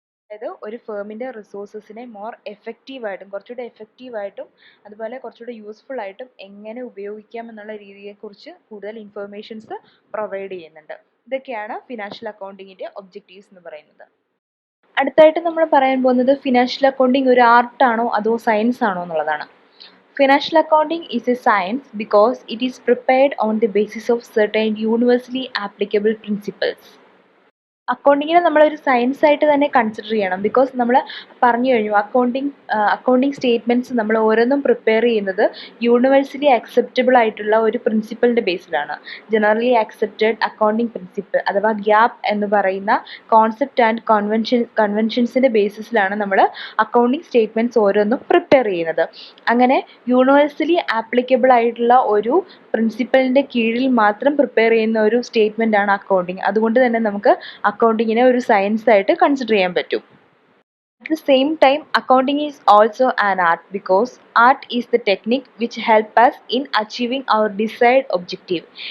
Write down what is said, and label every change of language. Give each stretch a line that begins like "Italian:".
Malayalam: അതായത് ഒരു ഫേമിൻ്റെ റിസോഴ്സസിനെ മോർ എഫക്റ്റീവായിട്ടും കുറച്ചുകൂടെ എഫക്റ്റീവായിട്ടും അതുപോലെ കുറച്ചുകൂടെ യൂസ്ഫുൾ ആയിട്ടും എങ്ങനെ ഉപയോഗിക്കാം എന്നുള്ള രീതിയെക്കുറിച്ച് കൂടുതൽ ഇൻഫർമേഷൻസ് പ്രൊവൈഡ് ചെയ്യുന്നുണ്ട്. ഇതൊക്കെയാണ് ഫിനാൻഷ്യൽ അക്കൗണ്ടിങ്ങിൻ്റെ ഒബ്ജക്റ്റീവ്സ് എന്ന് പറയുന്നത്. അടുത്തായിട്ട് നമ്മൾ പറയാൻ പോകുന്നത് ഫിനാൻഷ്യൽ അക്കൗണ്ടിങ് ഒരു ആർട്ടാണോ അതോ സയൻസ് ആണോ എന്നുള്ളതാണ്.
English: Financial accounting is a science because it is prepared on the basis of certain universally applicable principles.
Malayalam: അക്കൗണ്ടിങ്ങിനെ നമ്മളൊരു സയൻസ് ആയിട്ട് തന്നെ കൺസിഡർ ചെയ്യണം. ബിക്കോസ് നമ്മൾ പറഞ്ഞു കഴിഞ്ഞു അക്കൗണ്ടിങ് സ്റ്റേറ്റ്മെൻറ്റ്സ് നമ്മൾ ഓരോന്നും പ്രിപ്പയർ ചെയ്യുന്നത് യൂണിവേഴ്സലി അക്സെപ്റ്റബിൾ ആയിട്ടുള്ള ഒരു പ്രിൻസിപ്പളിൻ്റെ ബേസിലാണ്. ജനറലി അക്സെപ്റ്റഡ് അക്കൗണ്ടിങ് പ്രിൻസിപ്പിൾ അഥവാ ഗ്യാപ്പ് എന്ന് പറയുന്ന കോൺസെപ്റ്റ് ആൻഡ് കൺവെൻഷൻസിൻ്റെ ബേസിസിലാണ് നമ്മൾ അക്കൗണ്ടിങ് സ്റ്റേറ്റ്മെൻറ്റ്സ് ഓരോന്നും പ്രിപ്പയർ ചെയ്യുന്നത്. അങ്ങനെ യൂണിവേഴ്സലി ആപ്ലിക്കബിൾ ആയിട്ടുള്ള ഒരു പ്രിൻസിപ്പലിൻ്റെ കീഴിൽ മാത്രം പ്രിപ്പയർ ചെയ്യുന്ന ഒരു സ്റ്റേറ്റ്മെൻ്റ് ആണ് അക്കൗണ്ടിങ്. അതുകൊണ്ട് തന്നെ നമുക്ക് അക്കൗണ്ടിങ്ങിനെ ഒരു സയൻസ് ആയിട്ട് കൺസിഡർ ചെയ്യാൻ പറ്റും.
English: At the same time, accounting is also an art because art is the technique which help us in achieving our desired objective.